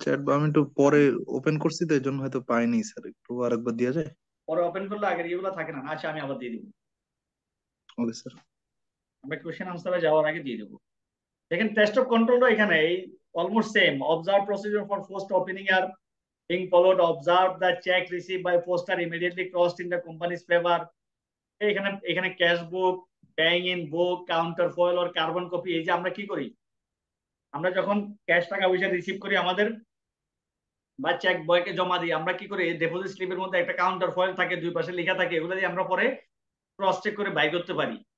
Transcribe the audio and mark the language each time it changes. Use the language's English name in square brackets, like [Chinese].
[Bangla] Chat আমি একটু পরে ওপেন করছি তো এই জন্য হয়তো পাইনি স্যার, একটু আরেকবার দেওয়া যায়? পরে ওপেন করলে আগের এগুলো থাকে না। আচ্ছা, আমি আবার দিয়ে দিব, ওকে স্যার। আমরা কোশ্চেন আনসারে যাওয়ার আগে দিয়ে দেবো। দেখেন, টেস্ট অফ কন্ট্রোলটা এখানে এই almost same. [English] Observe procedure for post opening are being followed. Observe the check received by post are immediately crossed in the company's favor. [Bangla] এখানে cash book, bank in book, counter foil আর carbon copy, এই যে আমরা কি করি, আমরা যখন cash টাকা পয়সা রিসিভ করি আমাদের বা চেক বয়কে জমা দিই, আমরা কি করি, ডিপোজিট স্লিপের মধ্যে একটা কাউন্টার ফয়েল থাকে, দুই পাশে লেখা থাকে, এগুলো দিয়ে আমরা পরে ক্রস চেক করে বাই করতে পারি।